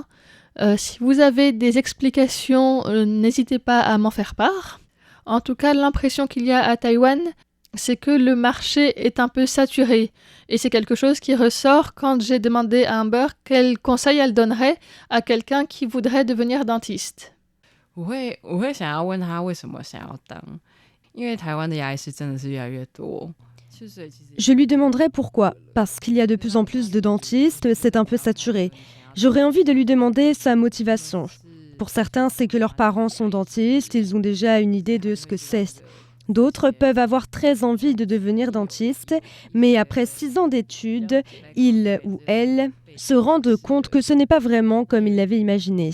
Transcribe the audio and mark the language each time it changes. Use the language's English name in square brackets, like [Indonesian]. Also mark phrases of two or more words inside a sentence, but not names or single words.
[French] Si vous avez des explications, n'hésitez pas à m'en faire part. En tout cas, l'impression qu'il y a à Taïwan, c'est que le marché est un peu saturé. Et c'est quelque chose qui ressort quand j'ai demandé à Amber quel conseil elle donnerait à quelqu'un qui voudrait devenir dentiste. [Chinese] 我会想要问他为什么想要当，因为台湾的牙医师真的是越来越多。 [French] Je lui demanderai pourquoi, parce qu'il y a de plus en plus de dentistes, c'est un peu saturé. J'aurais envie de lui demander sa motivation. Pour certains, c'est que leurs parents sont dentistes, ils ont déjà une idée de ce que c'est. D'autres peuvent avoir très envie de devenir dentiste, mais après 6 ans d'études, ils ou elles se rendent compte que ce n'est pas vraiment comme ils l'avaient imaginé.